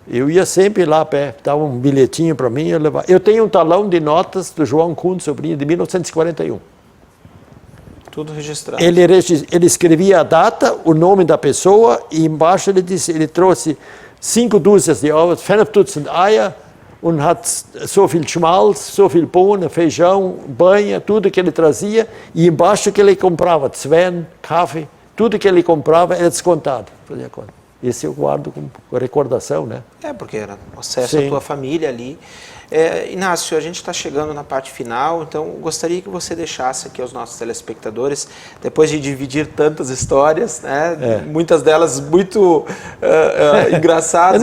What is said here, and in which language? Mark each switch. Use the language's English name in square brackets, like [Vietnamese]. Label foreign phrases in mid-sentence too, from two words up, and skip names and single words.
[Portuguese] Eu ia sempre lá a pé, dava um bilhetinho para mim, eu levava. Eu tenho um talão de notas do João Kuhn, sobrinho, de 1941. Tudo registrado. Ele escrevia a data, o nome da pessoa, e embaixo ele trouxe 5 dúzias de ovos, [German] 5 Dutzend Eier, und hat so viel Schmalz, so viel Bohnen, [Portuguese] feijão, banha, tudo que ele trazia, e embaixo que ele comprava, Zwen, café, tudo que ele comprava era descontado. Fazia conta. Esse eu guardo com recordação, né? Porque era acesso à tua família ali. Inácio, a gente está chegando na parte final, então gostaria que você deixasse aqui aos nossos telespectadores, depois de dividir tantas histórias, né, muitas delas muito engraçadas,